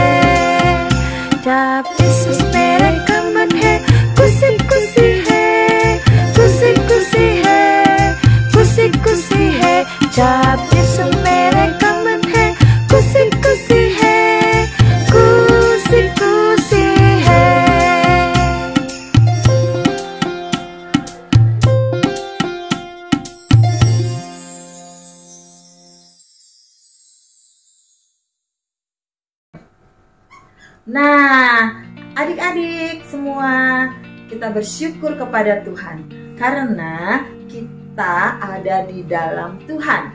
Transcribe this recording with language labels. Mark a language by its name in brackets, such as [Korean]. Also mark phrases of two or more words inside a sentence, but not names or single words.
[Hindi] जब यीशु मेरे कमन है, खुशी खुशी है, खुशी खुशी है, खुशी खुशी है। जब यीशु मेरे कमन है, खुशी खुशी है, खुशी खुशी है। [Indonesian] Nah, adik-adik semua, kita bersyukur kepada Tuhan karena kita ada di dalam Tuhan.